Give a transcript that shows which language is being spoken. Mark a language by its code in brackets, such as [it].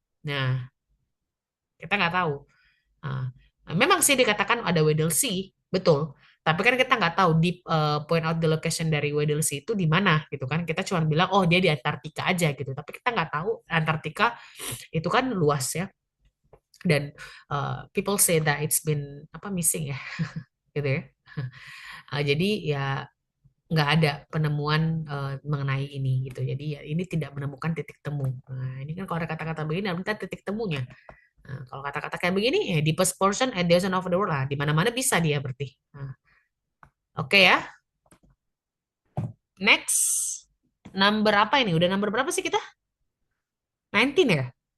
[id] Nah, kita nggak tahu. Nah, memang sih dikatakan ada Weddell Sea, betul. Tapi kan kita nggak tahu di [en] point out the location [id] dari Weddell Sea itu di mana gitu kan. Kita cuma bilang oh dia di Antartika aja gitu. Tapi kita nggak tahu Antartika itu kan luas ya. [en] Dan people say that it's been apa missing ya gitu ya. [id] Jadi ya nggak ada penemuan mengenai ini gitu. Jadi ya ini tidak menemukan titik temu. Nah, ini kan kalau ada kata-kata begini, minta titik temunya. Nah, kalau kata-kata kayak begini, ya [en] deepest portion at the ocean of the world [id] lah. Di mana-mana bisa dia berarti. Nah, oke ya. Next. Number apa ini? Udah number berapa sih kita? 19 ya?